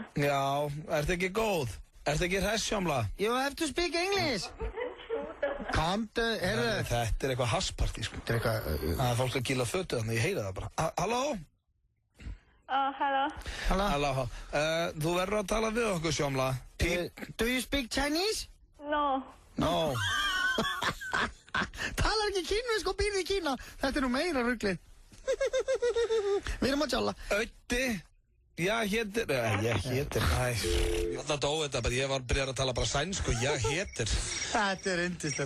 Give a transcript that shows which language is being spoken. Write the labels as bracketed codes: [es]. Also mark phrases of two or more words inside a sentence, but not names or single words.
[is] Já, ertu ekki góð? Ertu ekki hress, Sjámla? [en] You have to speak English. [is] Komdu, heyrðu. Þetta er eitthvað hasspartí, sko. Þetta er eitthvað... Það er fólk að gíla fötu þannig, ég heyri það bara. Halló? [en] Hello. [is] Halló. Þú verður að tala við okkur, Sjámla. [en] Do you speak Chinese? No. No. [is] Talar ekki kínversku og býrði í Kína. Þetta er nú meira ruglið. Við erum að tjalla. [sv] Ötti. Jag heter... [is] Það dói þetta bara, ég var byrjar að tala bara sænsku, ég heter. Þetta er yndislegt.